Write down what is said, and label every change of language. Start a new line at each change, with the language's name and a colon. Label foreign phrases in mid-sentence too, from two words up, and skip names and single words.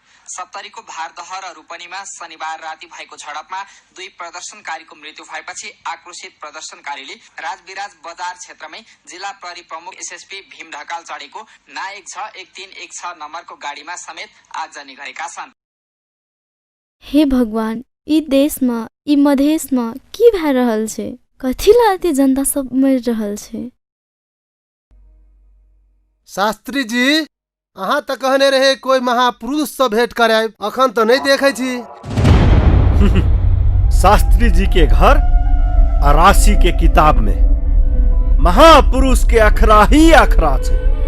Nepali: सप्तरीको भारदह र रूपनीमा शनिबार राति भएको झडपमा 2 प्रदर्शनकारीको मृत्यु भएपछि आक्रोशित प्रदर्शनकारीले राजविराज बजार क्षेत्रमै जिल्ला प्रहरी प्रमुख एसएसपी भीम ढकाल चढेको ना 16116 नम्बरको गाडीमा समेत आगजनी गरेका छन्।
Maithili: हे भगवान, ई देशमा, ई मधेशमा की भए रहल छै? कथी लाते जनता सब मरि रहल छै? शास्त्री जी, अहाँ तो कहने रहे कोई महापुरुष से भेंट कराए, अखन तो नहीं देखे छी। शास्त्री जी के घर अरासी के किताब में महापुरुष के अखरा ही अखरा छे।